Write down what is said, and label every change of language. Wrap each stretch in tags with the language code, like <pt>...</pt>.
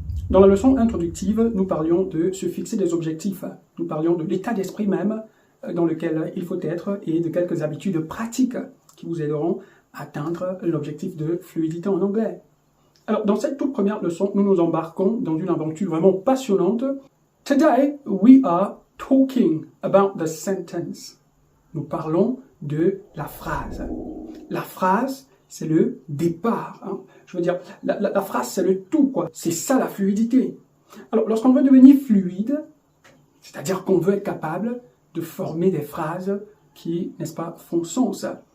<fr>Dans la leçon introductive, nous parlions de se fixer des objectifs. Nous parlions de l'état d'esprit même dans lequel il faut être et de quelques habitudes pratiques qui vous aideront à atteindre l'objectif de fluidité en anglais. Alors, dans cette toute première leçon, nous nous embarquons dans une aventure vraiment passionnante.</fr> <en>Today, we are talking about the sentence.</en> <fr>Nous parlons de la phrase. La phrase, c'est le départ. Hein. Je veux dire, la phrase, c'est le tout, quoi. C'est ça, la fluidité. Alors, lorsqu'on veut devenir fluide, c'est-à-dire qu'on veut être capable de former des phrases qui, n'est-ce pas, font sens.</fr>